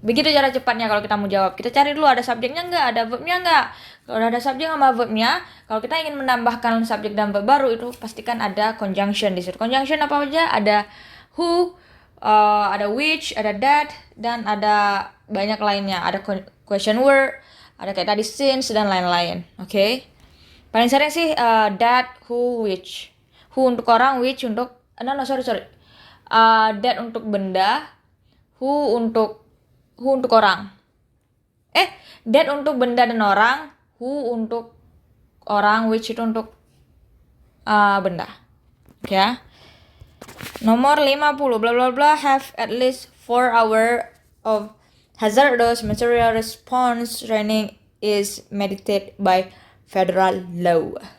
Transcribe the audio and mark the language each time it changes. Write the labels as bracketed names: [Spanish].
[Indonesian] Begitu cara cepatnya kalau kita mau jawab. Kita cari dulu ada subjeknya nggak, ada verbnya nggak. Kalau udah ada subjek sama verbnya, kalau kita ingin menambahkan subjek dan verb baru itu pastikan ada conjunction di situ. Conjunction apa aja? Ada who, ada which, ada that, dan ada banyak lainnya. Ada question word, ada kayak tadi since dan lain-lain. Oke. Paling sering sih that, who, which. Who untuk orang, which untuk sorry. That untuk benda, who untuk orang. That untuk benda dan orang, who untuk orang, which itu untuk benda. Oke ya. Nomor 50, [English] bla bla bla have at least 4 hour of hazardous material response training is mandated by federal law.